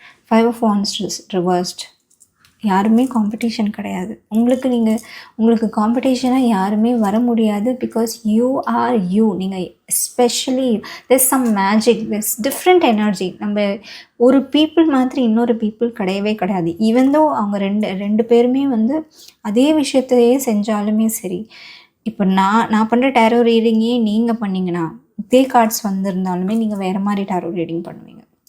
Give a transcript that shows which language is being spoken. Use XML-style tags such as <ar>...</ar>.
<ta>5 of Wands reversed. யாருமே competition கிடையாது. உங்களுக்கு காம்படிஷனாக யாருமே வர முடியாது.</ta> <en>Because you are you. நீங்கள் especially there's some magic, there's different energy.</en> <ta>நம்ம ஒரு பீப்புள் மாதிரி இன்னொரு பீப்புள் கிடையாது. ஈவன் தோ அவங்க ரெண்டு பேருமே வந்து அதே விஷயத்தையே செஞ்சாலுமே சரி. இப்போ நான் பண்ணுற டேரோ ரீடிங்கே நீங்கள் பண்ணிங்கன்னா இதே கார்ட்ஸ் வந்திருந்தாலுமே நீங்கள் வேறு மாதிரி டேரோ ரீடிங் பண்ணுவீங்க.</ta>